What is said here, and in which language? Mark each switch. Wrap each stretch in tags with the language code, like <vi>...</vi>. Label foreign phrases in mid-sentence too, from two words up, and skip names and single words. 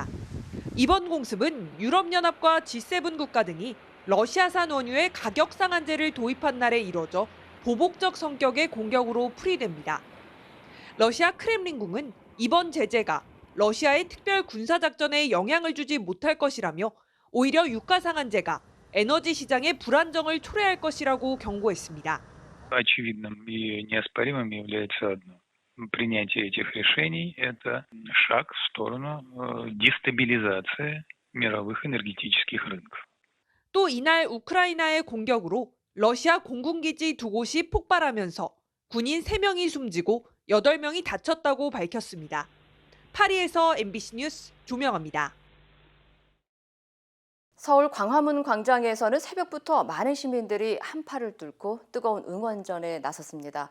<ko>이번 공습은 유럽연합과 G7 국가 등이 러시아산 원유의 가격 상한제를 도입한 날에 이뤄져 보복적 성격의 공격으로 풀이됩니다. 러시아 크렘린궁은 이번 제재가 러시아의 특별 군사작전에 영향을 주지 못할 것이라며 오히려 유가 상한제가 에너지 시장의 불안정을 초래할 것이라고 경고했습니다.</ko> <ru>Очевидным и неоспоримым является одно. Принятие этих решений – это шаг в сторону дестабилизации мировых энергетических рынков.</ru> <ko>또 이날 우크라이나의 공격으로 러시아 공군기지 2곳이 폭발하면서 군인 3명이 숨지고 8명이 다쳤다고 밝혔습니다. 파리에서 MBC 뉴스 조명아입니다. 서울 광화문 광장에서는 새벽부터 많은 시민들이 한파를 뚫고 뜨거운 응원전에 나섰습니다.</ko>